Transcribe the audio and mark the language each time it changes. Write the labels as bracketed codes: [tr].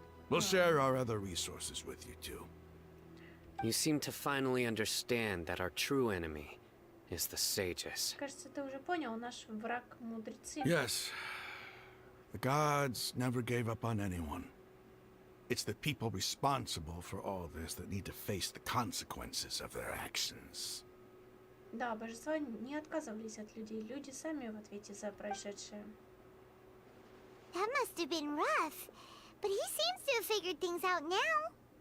[en] We'll share our other resources with you too. You seem to finally understand that our true enemy is the sages. [ru] Кажется, ты уже понял, наш враг мудрецы. Yes. [en] The gods never gave up on anyone. It's the people responsible for all this that need to face the consequences of their actions. [ru] Да, божества не отказывались от людей. Люди сами в ответе за происшедшее. [en] That must have been rough, but he seems to have figured things out now.